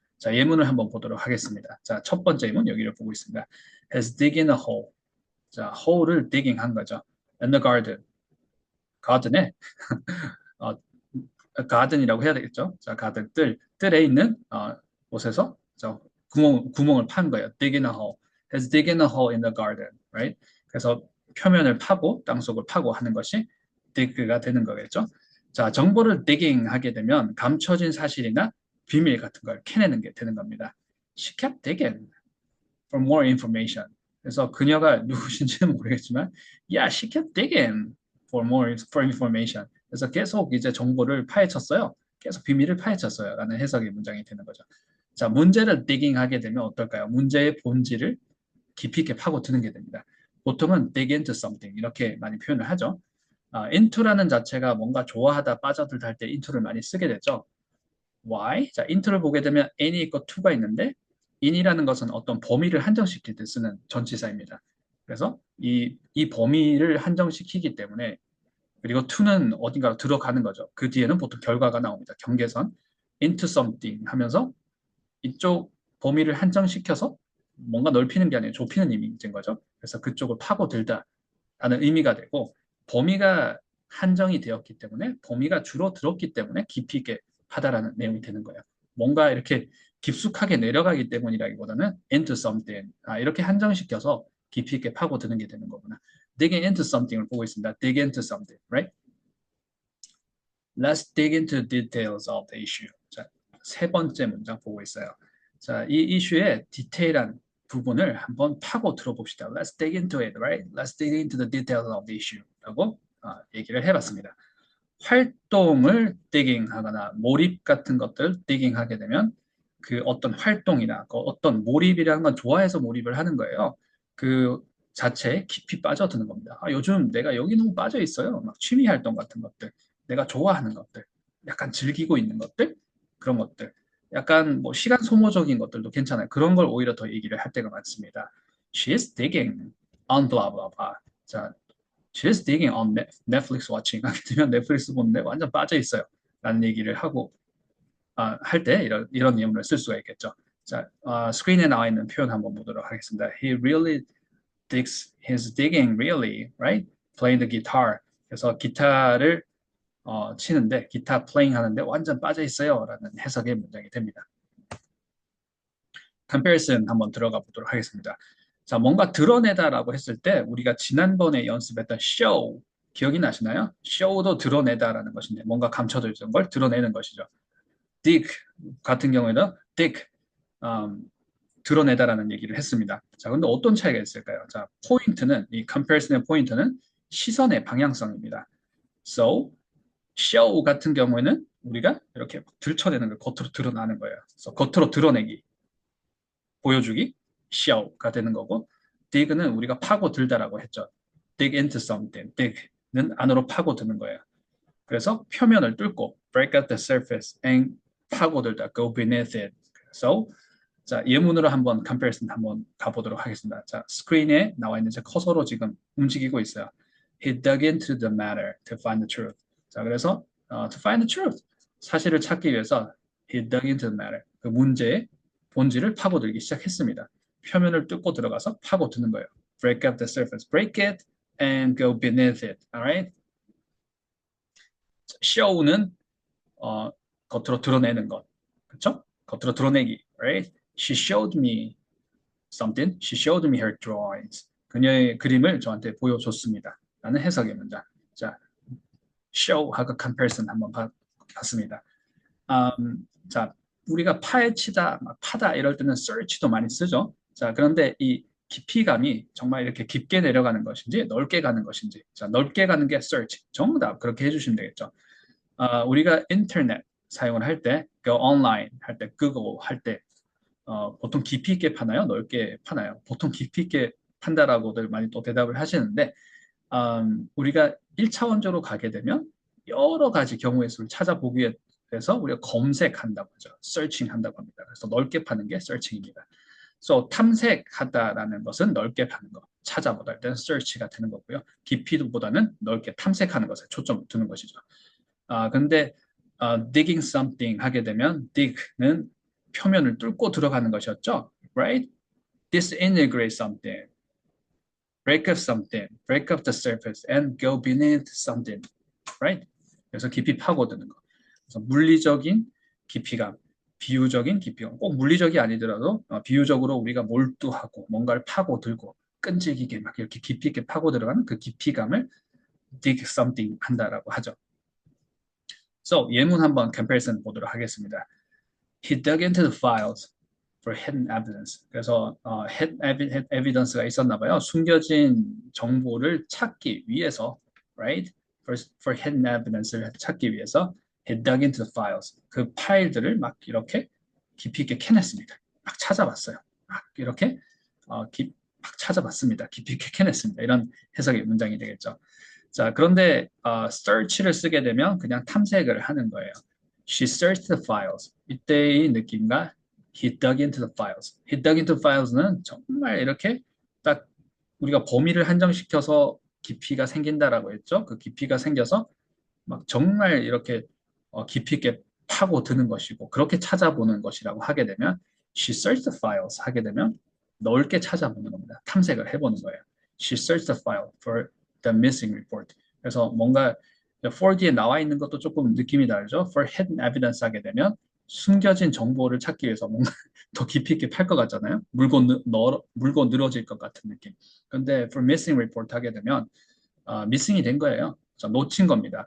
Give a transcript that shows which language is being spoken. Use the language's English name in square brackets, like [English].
[Korean] 자, 예문을 한번 보도록 하겠습니다. 자, 첫 번째 예문 여기를 보고 있습니다. [English] Has dig in a hole. [Korean] 자, hole을 digging 한 거죠. [English] In the garden. [Korean] garden에 어, garden이라고 해야 되겠죠. 자, garden 뜰에 있는 곳에서 자, 구멍을 판 거예요. [English] dig in a hole. Has dig in a hole in the garden, right? [Korean] 그래서 표면을 파고 땅속을 파고 하는 것이 dig가 되는 거겠죠. 자, 정보를 digging 하게 되면 감춰진 사실이나 비밀 같은 걸 캐내는 게 되는 겁니다. [English] She kept digging for more information. [Korean] 그래서 그녀가 누구신지는 모르겠지만, [English] yeah, she kept digging for information. [Korean] 그래서 계속 이제 정보를 파헤쳤어요. 계속 비밀을 파헤쳤어요. 라는 해석의 문장이 되는 거죠. 자, 문제를 digging 하게 되면 어떨까요? 문제의 본질을 깊이 있게 파고드는 게 됩니다. 보통은 dig into something 이렇게 많이 표현을 하죠. into라는 자체가 뭔가 좋아하다, 빠져들다 할 때 into를 많이 쓰게 되죠. [English] why? [Korean] 자, into를 보게 되면 n이 있고 to가 있는데 in이라는 것은 어떤 범위를 한정시킬 때 쓰는 전치사입니다. 그래서 이 범위를 한정시키기 때문에 그리고 to는 어딘가로 들어가는 거죠. 그 뒤에는 보통 결과가 나옵니다. 경계선 into something 하면서 이쪽 범위를 한정시켜서 뭔가 넓히는 게 아니라 좁히는 이미인 거죠. 그래서 그쪽을 파고들다라는 의미가 되고 범위가 한정이 되었기 때문에 범위가 줄어들었기 때문에 깊이 있게 하다라는 내용이 되는 거예요. 뭔가 이렇게 깊숙하게 내려가기 때문이라기보다는 into something 이렇게 한정시켜서 깊이 있게 파고드는 게 되는 거구나. Digging into something을 보고 있습니다. [English] Dig into something, right? Let's dig into details of the issue. [Korean] 자, 세 번째 문장 보고 있어요. 자, 이 이슈의 디테일한 부분을 한번 파고 들어봅시다. [English] Let's dig into it, right? Let's dig into the details of the issue. [Korean] 라고 얘기를 해봤습니다. 활동을 digging 하거나 몰입 같은 것들 digging 하게 되면 그 어떤 활동이나 그 어떤 몰입이라는 건 좋아해서 몰입을 하는 거예요. 그 자체에 깊이 빠져드는 겁니다. 요즘 내가 여기 너무 빠져 있어요. 막 취미 활동 같은 것들, 내가 좋아하는 것들, 약간 즐기고 있는 것들, 그런 것들. 약간 뭐 시간 소모적인 것들도 괜찮아요. 그런 걸 오히려 더 얘기를 할 때가 많습니다. [English] She is digging on blah blah blah. [Korean] 자, [English] she is digging on Netflix watching [Korean] 하게 되면 넷플릭스 보는데 완전 빠져 있어요. 라는 얘기를 하고 할 때 이런 예문을 쓸 수가 있겠죠. 자, 스크린에 나와 있는 표현 한번 보도록 하겠습니다. [English] He really digs, he's digging really, right? Playing the guitar. [Korean] 그래서 기타를 치는데 기타 플레잉 하는데 완전 빠져 있어요. 라는 해석의 문장이 됩니다. comparison 한번 들어가 보도록 하겠습니다. 자, 뭔가 드러내다라고 했을 때 우리가 지난번에 연습했던 show 기억이 나시나요? show도 드러내다라는 것인데 뭔가 감춰져 있던 걸 드러내는 것이죠. dig 같은 경우에는 dig 드러내다라는 얘기를 했습니다. 자, 근데 어떤 차이가 있을까요? 자, 포인트는 이 comparison의 포인트는 시선의 방향성입니다. So show 같은 경우에는 우리가 이렇게 들춰내는 걸 겉으로 드러나는 거예요. 그래서 겉으로 드러내기, 보여주기, show가 되는 거고 dig는 우리가 파고들다라고 했죠. dig into something, dig는 안으로 파고드는 거예요. 그래서 표면을 뚫고 [English] break out the surface and 파고들다, go beneath it. [Korean] So 자, 예문으로 한번 comparison 한번 가보도록 하겠습니다. 자, 스크린에 나와 있는 제 커서로 지금 움직이고 있어요. [English] He dug into the matter to find the truth. 자, 그래서 to find the truth. [Korean] 사실을 찾기 위해서 [English] he dug into the matter. [Korean] 그 문제의 본질을 파고들기 시작했습니다. 표면을 뚫고 들어가서 파고드는 거예요. [English] Break up the surface. Break it and go beneath it. Alright? [Korean] show는 겉으로 드러내는 것. 그렇죠? 겉으로 드러내기. Right? [English] She showed me something. She showed me her drawings. [Korean] 그녀의 그림을 저한테 보여줬습니다. 라는 해석의 문장. 자, show하고 comparison 한번 봤습니다. 자, 우리가 파헤치다, 파다 이럴 때는 search도 많이 쓰죠. 자, 그런데 이 깊이감이 정말 이렇게 깊게 내려가는 것인지 넓게 가는 것인지. 자, 넓게 가는 게 search. 정답 그렇게 해주시면 되겠죠. 우리가 인터넷 사용을 할 때, [English] go online [Korean] 할 때, Google 할 때 보통 깊이 있게 파나요? 넓게 파나요? 보통 깊이 있게 판다라고들 많이 또 대답을 하시는데 우리가 1차원적으로 가게 되면 여러 가지 경우의 수를 찾아보기 위해서 우리가 검색한다고 하죠. searching 한다고 합니다. 그래서 넓게 파는 게 searching입니다. So, 탐색하다라는 것은 넓게 파는 것, 찾아보다 할 때는 search가 되는 거고요. 깊이보다는 넓게 탐색하는 것에 초점을 두는 것이죠. 근데 digging something 하게 되면 dig는 표면을 뚫고 들어가는 것이었죠. [English] Right? Disintegrate something, break up something, break up the surface, and go beneath something. Right? [Korean] 그래서 깊이 파고드는 거. 그래서 물리적인 깊이감, 비유적인 깊이감. 꼭 물리적이 아니더라도 비유적으로 우리가 몰두하고 뭔가를 파고들고 끈질기게 막 이렇게 깊이 있게 파고 들어가는 그 깊이감을 dig something 한다라고 하죠. So 예문 한번 comparison 보도록 하겠습니다. [English] He dug into the files for hidden evidence. [Korean] 그래서 hidden evidence가 있었나 봐요. 숨겨진 정보를 찾기 위해서, right? [English] For hidden evidence를 찾기 위해서 he dug into the files. [Korean] 그 파일들을 막 이렇게 깊이 있게 캐냈습니다. 막 찾아봤어요. 막 이렇게 막 찾아봤습니다. 깊이 있게 캐냈습니다. 이런 해석의 문장이 되겠죠. 자, 그런데 search를 쓰게 되면 그냥 탐색을 하는 거예요. [English] She searched the files. [Korean] 이때의 느낌과 [English] he dug into the files. [Korean] he dug into files는 정말 이렇게 딱 우리가 범위를 한정시켜서 깊이가 생긴다라고 했죠. 그 깊이가 생겨서 막 정말 이렇게 깊이 있게 파고드는 것이고 그렇게 찾아보는 것이라고 하게 되면 [English] she searched the files [Korean] 하게 되면 넓게 찾아보는 겁니다. 탐색을 해보는 거예요. [English] She searched the file for the missing report. [Korean] 그래서 뭔가 4D에 나와 있는 것도 조금 느낌이 다르죠. For hidden evidence 하게 되면 숨겨진 정보를 찾기 위해서 뭔가 더 깊이 있게 팔 것 같잖아요. 물고 늘어질 것 같은 느낌. 그런데 for missing report 하게 되면 missing이 된 거예요. 놓친 겁니다.